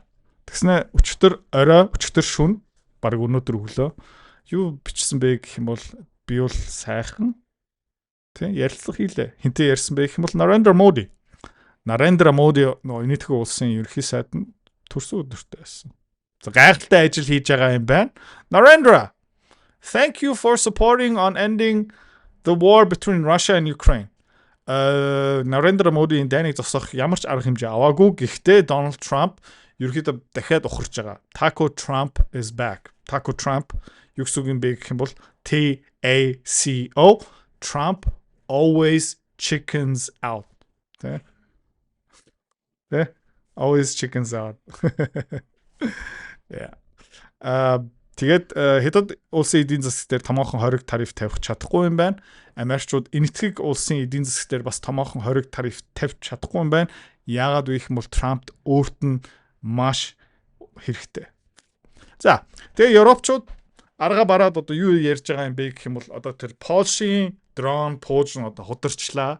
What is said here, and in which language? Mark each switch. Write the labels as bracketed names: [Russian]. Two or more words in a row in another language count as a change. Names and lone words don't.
[Mongolian] Тэгснэ өчтөр орой, өчтөр шүн баг өнөөдөр өглөө юу бичсэн бэ гэх юм бол би бол сайхан тийм ярилцлага хийлээ. Хинтээ ярьсан бэ гэх юм бол Narendra Modi нөгөө энэтхэг улсын ерөнхий сайд нь төрсөн өдөртөө байсан. За гайхалтай ажил хийж байгаа юм байна. [English] Narendra, thank you for supporting on ending the war between Russia and Ukraine. [Mongolian] Narendra Modi энэ дайныг зогсоох ямар ч арга хэмжээ аваагүй. Гэхдээ Donald Trump ерөөхдөө дахиад ухарч байгаа. [English] Taco Trump is back. Taco Trump [Mongolian] юу гэсэн юм бэ гэх юм бол [English] TACO Trump always chickens out. Тэ? Always chickens out. Yeah. [Mongolian] Тэгээд Хятад улсын эдийн засаг дээр томоохон хориг тариф тавих чадахгүй юм байна. Америкчууд энэтхэг улсын эдийн засаг дээр бас томоохон хориг тариф тавьж чадахгүй юм байна. Яагаад вэ гэх юм бол Трампт өөрт нь маш хэрэгтэй. За, тэгээ Европчууд арга бараад одоо юу ярьж байгаа юм бэ гэх юм бол одоо тэр Польшийн дрон пуужн одоо хударчлаа.